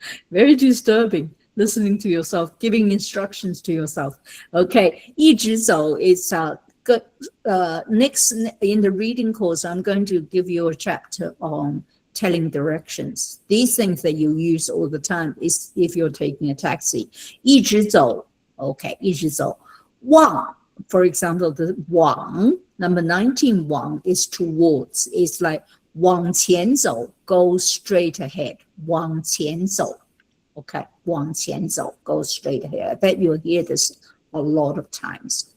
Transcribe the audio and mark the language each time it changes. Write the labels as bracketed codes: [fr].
[en] Very disturbing. Listening to yourself, giving instructions to yourself. Okay, [zh] 一直走 [en] is good. Next in the reading course, I'm going to give you a chapter on telling directions. These things that you use all the time is if you're taking a taxi. [zh] 一直走 okay, 一直走。 [en] 往 for example, the 往 number 19 往 is towards. It's like [zh] 往前走 [en] go straight ahead. [zh] 往前走 [en] okay, 往前走 go straight ahead. I bet you'll hear this a lot of times.